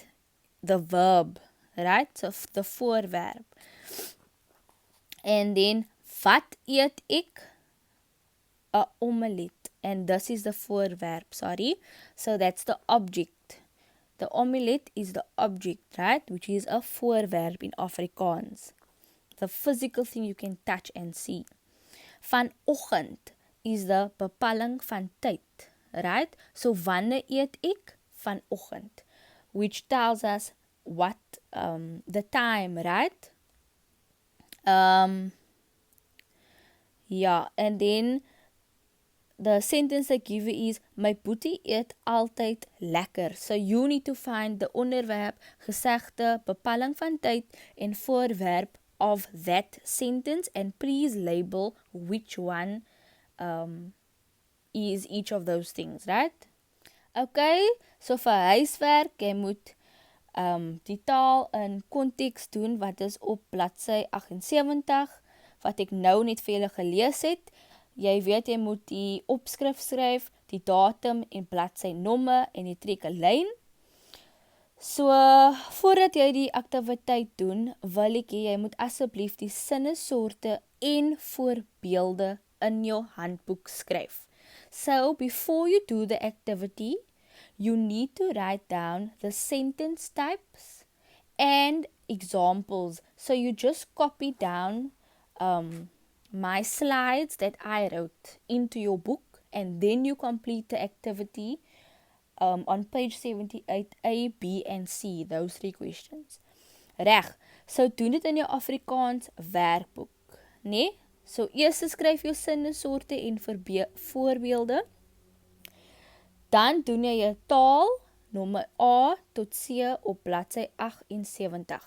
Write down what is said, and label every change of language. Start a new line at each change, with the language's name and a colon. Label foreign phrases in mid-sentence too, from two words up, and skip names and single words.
English: The verb, right? So the voorwerp. And then,
Afrikaans: wat eet ek? 'n omelet.
English: And this is the voorwerp, sorry. So that's the object. The omelet is the object, right? Which is a voorwerp in Afrikaans. the physical thing you can touch and see. Vanoggend is the
Afrikaans: bepaling van tyd,
English: right?
Afrikaans: So wanneer eet ek? Vanoggend,
English: which tells us what the time, right? Yeah, and then the sentence I give you is,
Afrikaans: my boetie eet altyd lekker.
English: So you need to find the
Afrikaans: onderwerp, gesegde, bepaling van tyd en voorwerp
English: of that sentence, and please label which one is each of those things, right?
Afrikaans: Okay, so vir huiswerk, jy moet die taal in konteks doen, wat is op bladsy 78, wat ek nou net vir julle gelees het. Jy weet, jy moet die opskrif skryf, die datum en bladsy nommer en jy trek 'n lyn. So, voordat jy die aktiwiteit doen, wil ek hê jy moet asseblief die sinnesoorte en voorbeelde in jou handboek skryf.
English: So, before you do the activity, you need to write down the sentence types and examples. So you just copy down my slides that I wrote into your book, and then you complete the activity on page 78, A, B, and C, those 3 questions.
Afrikaans: Reg, so doen dit in jou Afrikaans werkboek, nee? So eers skryf jou sinnesoorte en voorbeelde, dan doen jy jou taal, nommer A tot C op bladsy 78.